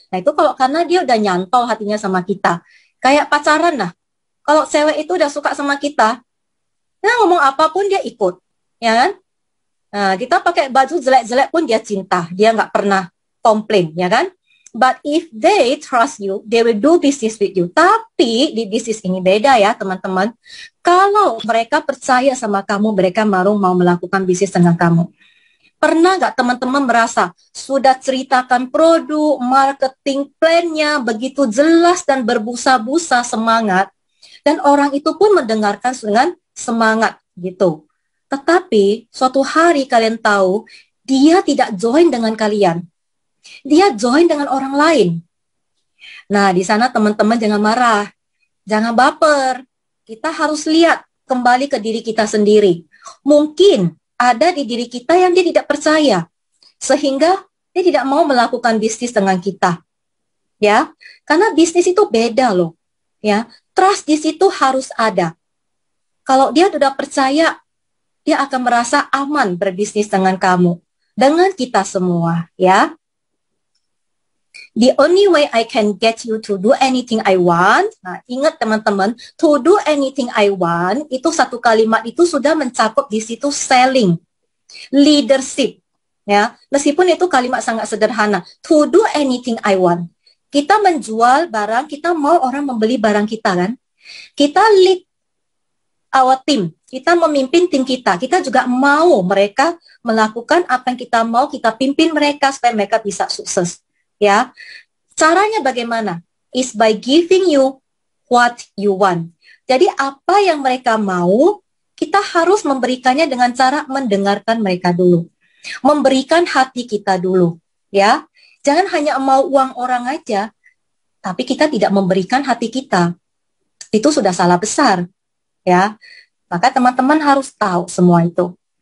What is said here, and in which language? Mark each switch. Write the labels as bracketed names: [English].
[Indonesian] Nah itu kalau karena dia udah nyantol hatinya sama kita. Kayak pacaran lah. Kalau cewek itu udah suka sama kita, nah ngomong apapun dia ikut. ya kan? Nah, kita pakai baju jelek-jelek pun dia cinta, dia nggak pernah komplain, ya kan? [English] But if they trust you, they will do business with you. [Indonesian] Tapi di bisnis ini beda ya teman-teman. Kalau mereka percaya sama kamu, mereka baru mau melakukan bisnis dengan kamu. Pernah nggak teman-teman merasa sudah ceritakan produk, marketing plan-nya begitu jelas dan berbusa-busa semangat, dan orang itu pun mendengarkan dengan semangat gitu. Tetapi suatu hari kalian tahu dia tidak join dengan kalian. Dia join dengan orang lain. Nah, di sana teman-teman jangan marah, jangan baper. Kita harus lihat kembali ke diri kita sendiri. Mungkin ada di diri kita yang dia tidak percaya, sehingga dia tidak mau melakukan bisnis dengan kita. Ya, karena bisnis itu beda loh. Ya, trust di situ harus ada. Kalau dia sudah percaya, dia akan merasa aman berbisnis dengan kamu, dengan kita semua, ya. [English] The only way I can get you to do anything I want. [Indonesian] Nah, ingat teman-teman, [English] to do anything I want, [Indonesian] itu satu kalimat itu sudah mencakup di situ selling, leadership. Ya, meskipun itu kalimat sangat sederhana. [English] To do anything I want. [Indonesian] Kita menjual barang, kita mau orang membeli barang kita kan. Kita [English] lead our team, [Indonesian] kita memimpin tim kita. Kita juga mau mereka melakukan apa yang kita mau, kita pimpin mereka supaya mereka bisa sukses. Ya, caranya bagaimana? [English] Is by giving you what you want. [Indonesian] Jadi apa yang mereka mau, kita harus memberikannya dengan cara mendengarkan mereka dulu, memberikan hati kita dulu. Ya, jangan hanya mau uang orang aja, tapi kita tidak memberikan hati kita. Itu sudah salah besar. Ya, maka teman-teman harus tahu semua itu.